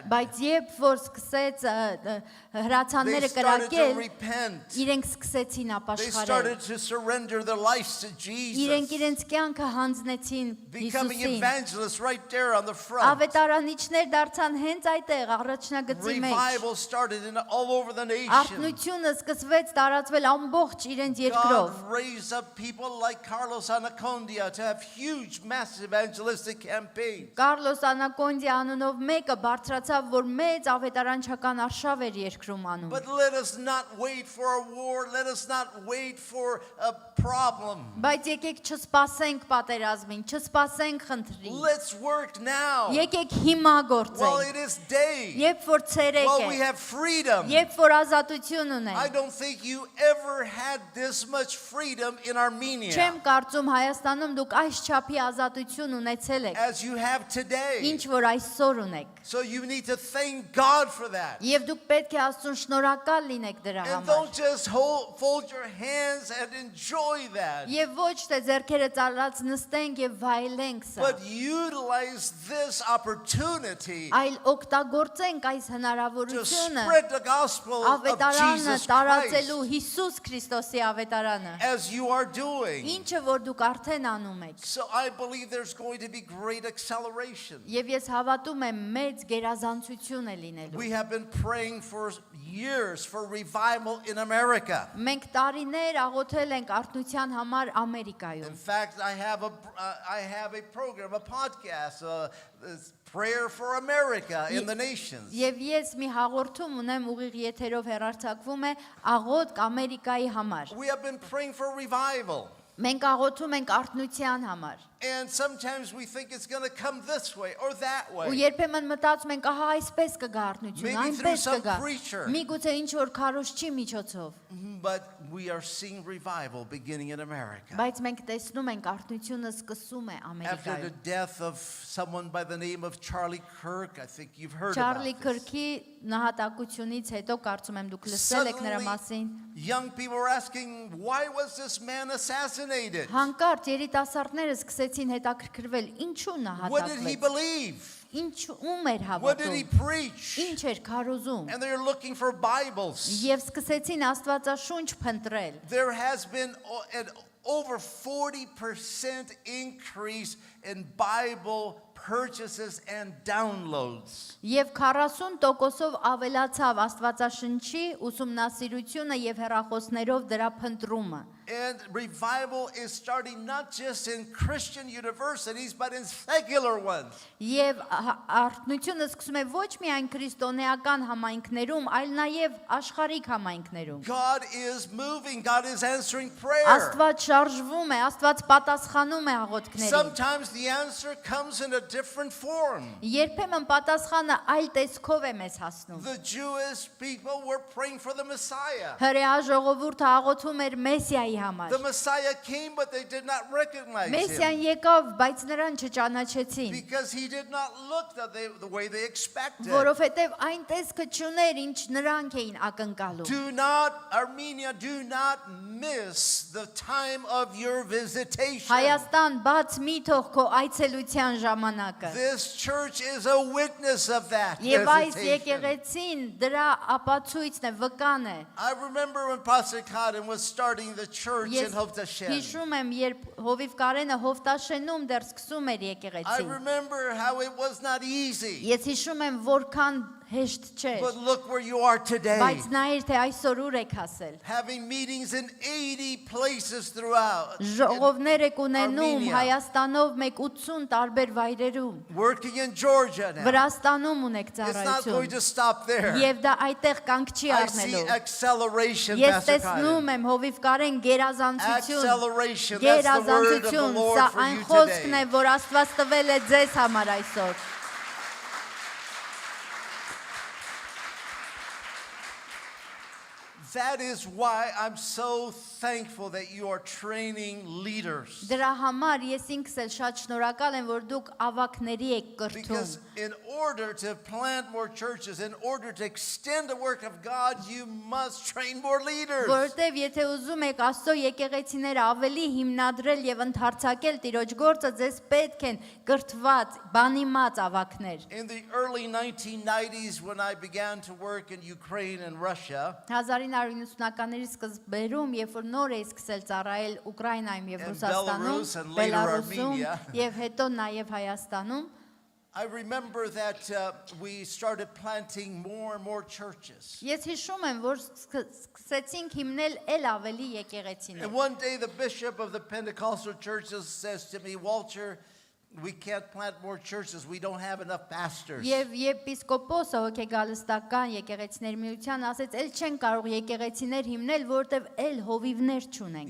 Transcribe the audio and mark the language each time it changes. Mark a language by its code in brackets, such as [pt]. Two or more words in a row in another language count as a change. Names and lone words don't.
[hy] բայց երբ որ սկսեց [en] they [hy] հրացանները [en] started to [hy] կրակել, [en] repent. [hy] իրենք սկսեցին [en] They [hy] ապաշխարել։ [en] started to surrender their lives to [hy] Իրենք Jesus. իրենց կյանքը հանձնեցին [en] Becoming [hy] Հիսուսին։ [en] evangelists right there on the front. [hy] Ավետարանիչներ դարձան հենց այդտեղ առաջնագծի մեջ։ [en] Revival started all over the nation. [hy] Արթնությունը սկսվեց տարածվել ամբողջ իրենց երկրով։ [en] God raised up people like Carlos Anacondia to have huge, massive evangelistic campaigns. [hy] Կարլոս Անակոնդի անունով մեկը բարձրացավ, որ մեծ ավետարանչական արշավ էր երկրում անում։ [en] But let us not wait for a war. Let us not wait for a problem. [hy] Բայց եկեք չսպասենք պատերազմին, չսպասենք խնդրին։ [en] Let's work now. [hy] Եկեք հիմա [en] While [hy] գործենք։ [en] it is day. [hy] Երբ որ ցերեկ [en] While we [hy] է, [en] have freedom. [hy] երբ որ ազատություն [en] I [hy] ունենք։ [en] don't think you ever had this much freedom in Armenia [hy] Չեմ կարծում Հայաստանում դուք այս չափի ազատություն ունեցել եք, [en] as you have today. [hy] ինչ որ այսօր ունեք։ [en] So you need to thank God for that. [hy] Եվ դուք պետք է Աստծուն շնորհակալ լինեք դրա [en] And [hy] համար։ [en] don't just fold your hands and enjoy that. [hy] Եվ ոչ թե ձեռքերը ծալած նստենք եւ վայելենք սա, [en] But utilize this opportunity [hy] այլ օգտագործենք այս [en] to [hy] հնարավորությունը [en] spread the gospel of [hy] ավետարանը Jesus տարածելու Christ Հիսուս Քրիստոսի ավետարանը, [en] as you are doing. [hy] ինչը որ դուք արդեն անում եք։ [en] So I believe there's going to be great acceleration. [hy] Եվ ես հավատում եմ մեծ գերազանցություն է լինելու։ [en] We have been praying for years for revival in America. [hy] Մենք տարիներ աղոթել ենք արթնության համար [en] In [hy] Ամերիկայում։ [en] fact, I have a program, a podcast, this Prayer for America in the Nations. [hy] Եվ ես մի հաղորդում ունեմ ուղիղ եթերով հեռարձակվում է աղոթք Ամերիկայի համար։ [en] We have been praying for revival. [hy] Մենք աղոթում ենք արթնության համար։ [en] And sometimes we think it's going to come this way or that [hy] Ու [en] way. [hy] երբեմն մտածում ենք, ահա այսպես կգա արթնությունը, [en] Maybe through [hy] այնպես [en] some [hy] կգա։ [en] preacher. [hy] Միգուցե ինչ որ քարոզչի միջոցով, [en] But we are seeing revival beginning in America. [hy] բայց մենք տեսնում ենք արթնությունը սկսում է [en] After the [hy] Ամերիկայում։ [en] death of someone by the name of Charlie Kirk, I think you've heard about [hy] Չարլի [en] this. [hy] Քրքի նահատակությունից հետո կարծում եմ դուք լսել եք նրա [en] Suddenly, [hy] մասին։ [en] young people were asking, why was this man assassinated? [hy] Հանկարծ երիտասարդները սկսեցին հետաքրքրվել, ինչու [en] What did he [hy] նահատակվեց, [en] believe? [hy] ինչու էր [en] What did he [hy] հավատում, [en] preach? [hy] ինչ էր քարոզում։ [en] And they're looking for Bibles. [hy] Եվ սկսեցին Աստվածաշունչ փնտրել։ [en] There has been an over 40% increase in Bible purchases and downloads. [hy] Եվ 40%-ով ավելացավ Աստվածաշնչի ուսումնասիրությունը եւ հեռախոսներով դրա փնտրումը։ [en] And revival is starting not just in Christian universities, but in secular ones. [hy] Եվ արթնությունը սկսում է ոչ միայն քրիստոնեական համայնքներում, այլ նաեւ աշխարհիկ համայնքներում։ [en] God is moving. God is answering prayer. [hy] Աստված շարժվում է, Աստված պատասխանում է աղոթքներին։ [en] Sometimes the answer comes in a different form. [hy] Երբեմն պատասխանը այլ տեսքով է մեզ հասնում։ [en] The Jewish people were praying for the Messiah. [hy] Հրեա ժողովուրդը աղոթում էր Մեսիայի համար։ [en] The Messiah came, but they did not recognize him. [hy] Մեսիան եկավ, բայց նրան չճանաչեցին, [en] Because he did not look the way they expected. [hy] որովհետև այն տեսքը չուներ, ինչ նրանք էին ակնկալում։ [en] Armenia, do not miss the time of your visitation. [hy] Հայաստան բաց մի թող քո այցելության ժամանակը։ [en] This church is a witness of that [hy] Եվ այս [en] visitation. [hy] եկեղեցին դրա ապացույցն է, վկան է։ [en] I remember when Pastor Cotton was starting the church in [hy] Ես Hovtashen. հիշում եմ, երբ Հովիվ Կարենը Հովտաշենում դեռ սկսում էր [en] I [hy] եկեղեցին։ [en] remember how it was not easy. [hy] Ես հիշում եմ, որքան հեշտ չէր, [en] But look where you are today. [hy] բայց նայիր, թե այսօր ուր եք հասել։ [en] Having meetings in 80 places throughout. [hy] Ժողովներ եք ունենում Armenia. Հայաստանով մեկ 80 տարբեր վայրերում, [en] Working in Georgia now. [hy] Վրաստանում ունեք [en] It's not going [hy] ծառայություն։ [en] to stop there. [hy] Եվ դա այդտեղ կանգ չի [en] I see [hy] առնելու։ [en] acceleration, [hy] Ես [en] Pastor [hy] տեսնում Cotton. եմ Հովիվ Կարեն գերազանցություն, [en] Acceleration, that's the word of the [hy] գերազանցություն, [en] Lord [hy] սա [en] for [hy] այն [en] you [hy] խոսքն է, [en] today. [hy] որ Աստված տվել է ձեզ համար այսօր։ [en] That is why I'm so thankful that you are training leaders. [hy] Դրա համար ես ինքս էլ շատ շնորհակալ եմ, որ դուք ավակների եք կրթում։ [en] Because in order to plant more churches, in order to extend the work of God, you must train more leaders. [hy] Որտեվ եթե ուզում եք Աստծո եկեղեցիները ավելի հիմնադրել եւ ընդարձակել Տիրոջ գործը, ձեզ պետք են կրթված, բանիմաց ավակներ։ [en] In the early 1990s, when I began to work in Ukraine and Russia, [hy] 1990-ականների սկզբերում, երբ որ նոր էի սկսել ծառայել Ուկրաինայում եւ [en] And [hy] Ռուսաստանում, [en] Belarus and later [hy] Բելարուսում Armenia. եւ հետո նաեւ Հայաստանում, [en] I remember that we started planting more and more churches. [hy] ես հիշում եմ, որ սկսեցինք հիմնել էլ ավելի եկեղեցիներ։ [en] And one day the bishop of the Pentecostal churches says to me, Walter, we can't plant more churches. We don't have enough pastors. [hy] Եվ եպիսկոպոսը հոգեգալստական եկեղեցիներ միության ասեց, «Էլ չեն կարող եկեղեցիներ հիմնել, որտեվ էլ հովիվներ չունենք»։